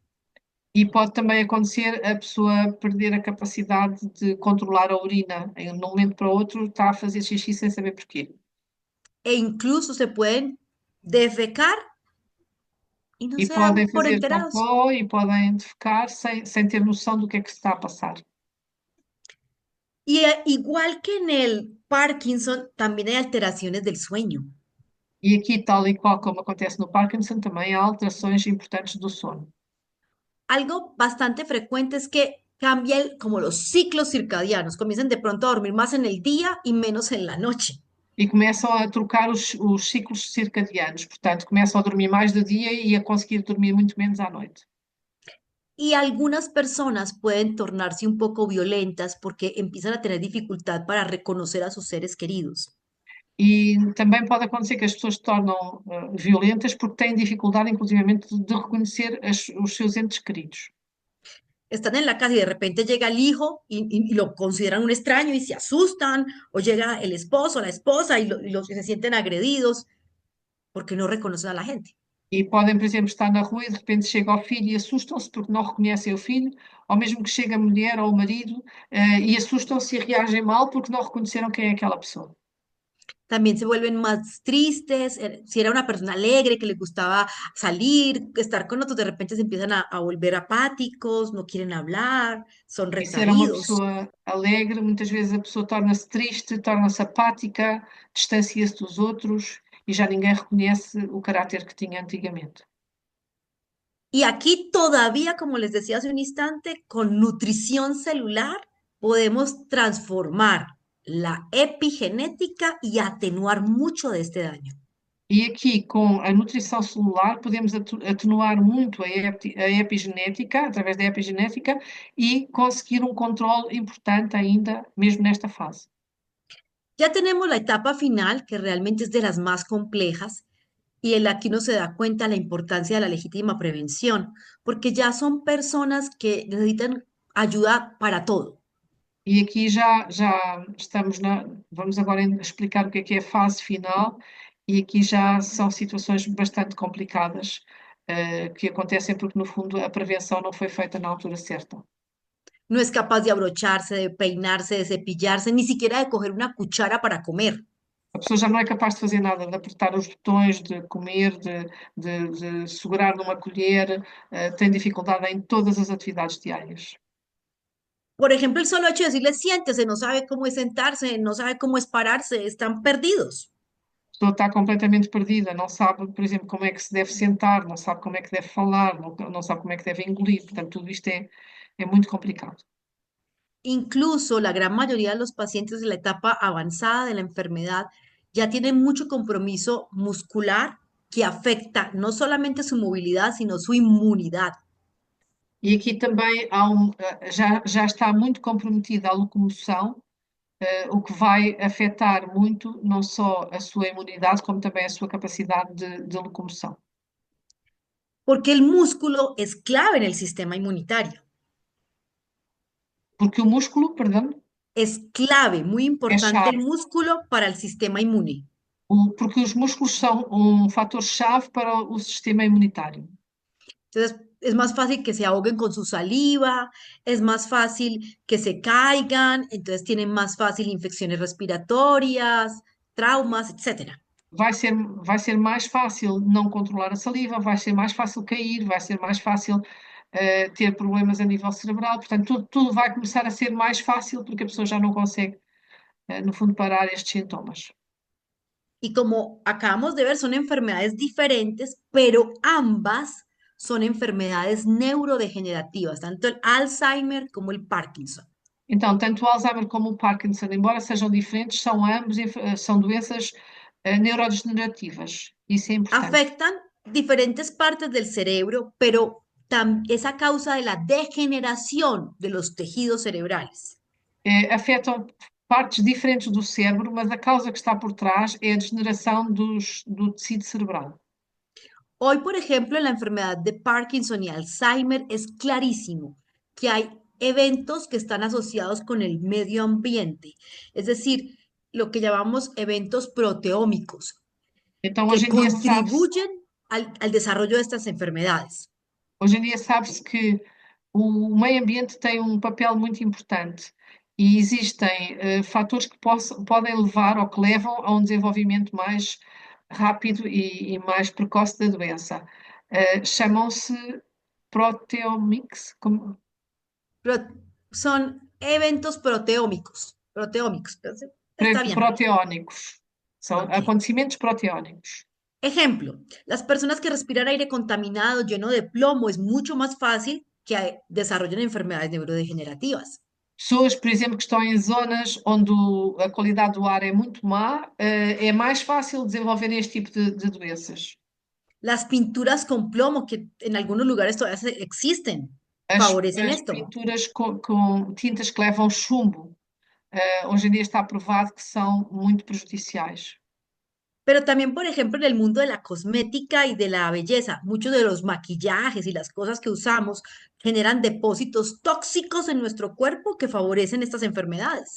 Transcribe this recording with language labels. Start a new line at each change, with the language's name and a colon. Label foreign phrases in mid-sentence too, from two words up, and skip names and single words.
Portuguese: E pode também acontecer a pessoa perder a capacidade de controlar a urina. De um momento para o outro está a fazer xixi sem saber porquê.
Spanish: e incluso se pueden defecar y no
Portuguese: E
Spanish: se dan
Portuguese: podem
Spanish: por
Portuguese: fazer
Spanish: enterados.
Portuguese: cocó e podem defecar sem ter noção do que é que se está a passar.
Spanish: Y igual que en el Parkinson, también hay alteraciones del sueño.
Portuguese: E aqui, tal e qual como acontece no Parkinson, também há alterações importantes do sono.
Spanish: Algo bastante frecuente es que cambia como los ciclos circadianos, comienzan de pronto a dormir más en el día y menos en la noche.
Portuguese: E começam a trocar os ciclos circadianos, portanto, começam a dormir mais de dia e a conseguir dormir muito menos à noite.
Spanish: Y algunas personas pueden tornarse un poco violentas porque empiezan a tener dificultad para reconocer a sus seres queridos.
Portuguese: E também pode acontecer que as pessoas se tornam violentas porque têm dificuldade, inclusivamente, de reconhecer os seus entes queridos.
Spanish: Están en la casa y de repente llega el hijo y lo consideran un extraño y se asustan, o llega el esposo, la esposa y los que se sienten agredidos porque no reconocen a la gente.
Portuguese: E podem, por exemplo, estar na rua e de repente chega o filho e assustam-se porque não reconhecem o filho, ou mesmo que chega a mulher ou o marido e assustam-se e reagem mal porque não reconheceram quem é aquela pessoa.
Spanish: También se vuelven más tristes, si era una persona alegre que les gustaba salir, estar con otros, de repente se empiezan a volver apáticos, no quieren hablar, son
Portuguese: E se era uma
Spanish: retraídos.
Portuguese: pessoa alegre, muitas vezes a pessoa torna-se triste, torna-se apática, distancia-se dos outros e já ninguém reconhece o caráter que tinha antigamente.
Spanish: Y aquí todavía, como les decía hace un instante, con nutrición celular podemos transformar la epigenética y atenuar mucho de este daño.
Portuguese: E aqui, com a nutrição celular, podemos atenuar muito a epigenética, através da epigenética, e conseguir um controle importante ainda, mesmo nesta fase.
Spanish: Ya tenemos la etapa final, que realmente es de las más complejas, y en la que uno se da cuenta la importancia de la legítima prevención, porque ya son personas que necesitan ayuda para todo.
Portuguese: E aqui já estamos vamos agora explicar o que é a fase final, e aqui já são situações bastante complicadas, que acontecem porque, no fundo, a prevenção não foi feita na altura certa.
Spanish: No es capaz de abrocharse, de peinarse, de cepillarse, ni siquiera de coger una cuchara para comer.
Portuguese: A pessoa já não é capaz de fazer nada, de apertar os botões, de comer, de segurar numa colher, tem dificuldade em todas as atividades diárias.
Spanish: Por ejemplo, el solo hecho de decirle siéntese, no sabe cómo es sentarse, no sabe cómo es pararse, están perdidos.
Portuguese: A pessoa está completamente perdida, não sabe, por exemplo, como é que se deve sentar, não sabe como é que deve falar, não sabe como é que deve engolir. Portanto, tudo isto é muito complicado.
Spanish: Incluso la gran mayoría de los pacientes de la etapa avanzada de la enfermedad ya tienen mucho compromiso muscular que afecta no solamente su movilidad, sino su inmunidad.
Portuguese: E aqui também já está muito comprometida a locomoção, o que vai afetar muito não só a sua imunidade, como também a sua capacidade de locomoção.
Spanish: Porque el músculo es clave en el sistema inmunitario.
Portuguese: Porque o músculo, perdão,
Spanish: Es clave, muy
Portuguese: é
Spanish: importante el
Portuguese: chave.
Spanish: músculo para el sistema inmune.
Portuguese: Porque os músculos são um fator-chave para o sistema imunitário.
Spanish: Entonces, es más fácil que se ahoguen con su saliva, es más fácil que se caigan, entonces tienen más fácil infecciones respiratorias, traumas, etcétera.
Portuguese: Vai ser mais fácil não controlar a saliva, vai ser mais fácil cair, vai ser mais fácil ter problemas a nível cerebral. Portanto, tudo vai começar a ser mais fácil porque a pessoa já não consegue, no fundo, parar estes sintomas.
Spanish: Y como acabamos de ver, son enfermedades diferentes, pero ambas son enfermedades neurodegenerativas, tanto el Alzheimer como el Parkinson.
Portuguese: Então, tanto o Alzheimer como o Parkinson, embora sejam diferentes, são ambos são doenças neurodegenerativas. Isso é importante.
Spanish: Afectan diferentes partes del cerebro, pero es a causa de la degeneración de los tejidos cerebrales.
Portuguese: Afetam partes diferentes do cérebro, mas a causa que está por trás é a degeneração do tecido cerebral.
Spanish: Hoy, por ejemplo, en la enfermedad de Parkinson y Alzheimer es clarísimo que hay eventos que están asociados con el medio ambiente, es decir, lo que llamamos eventos proteómicos,
Portuguese: Então,
Spanish: que contribuyen al desarrollo de estas enfermedades.
Portuguese: hoje em dia sabe-se que o meio ambiente tem um papel muito importante e existem fatores que podem levar ou que levam a um desenvolvimento mais rápido e mais precoce da doença. Chamam-se proteomics, Pro-
Spanish: Son eventos proteómicos, está bien.
Portuguese: proteónicos. São
Spanish: Ok.
Portuguese: acontecimentos proteónicos.
Spanish: Ejemplo, las personas que respiran aire contaminado lleno de plomo es mucho más fácil que desarrollen enfermedades neurodegenerativas.
Portuguese: Pessoas, por exemplo, que estão em zonas onde a qualidade do ar é muito má, é mais fácil desenvolver este tipo de doenças.
Spanish: Las pinturas con plomo, que en algunos lugares todavía existen, favorecen
Portuguese: As
Spanish: esto.
Portuguese: pinturas com tintas que levam chumbo, hoje em dia está provado que são muito prejudiciais.
Spanish: Pero también, por ejemplo, en el mundo de la cosmética y de la belleza, muchos de los maquillajes y las cosas que usamos generan depósitos tóxicos en nuestro cuerpo que favorecen estas enfermedades.